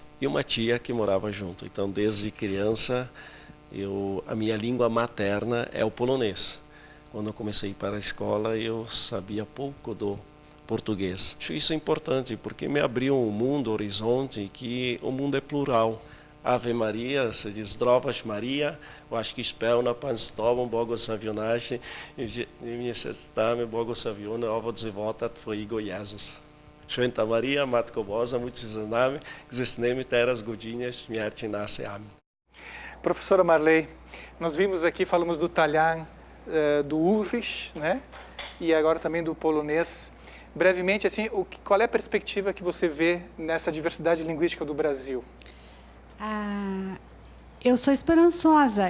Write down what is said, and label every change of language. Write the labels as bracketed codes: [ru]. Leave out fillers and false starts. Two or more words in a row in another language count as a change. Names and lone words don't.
[pt] E uma tia que morava junto. Então, desde criança, a minha língua materna é o polonês. Quando eu comecei a ir para a escola, eu sabia pouco do português. Acho isso importante, porque me abriu um mundo, um horizonte, que o mundo é plural. Ave Maria, se diz [pl] Zdrowaś Maria, [pt] eu acho que [pl] spełna Pan z Tobą, błogosławionaś i niestety błogosławiony owoc żywota Twojego Jezus. Święta Maria, Matko Boża, módl się za nami, grzesznymi teraz godzinę śmierci naszej. [pt] Amém. Professora Marley, nós vimos aqui, falamos do talhã, do Ulrich, né? E agora também do polonês. Brevemente, assim, qual é a perspectiva que você vê nessa diversidade linguística do Brasil? Eu sou esperançosa.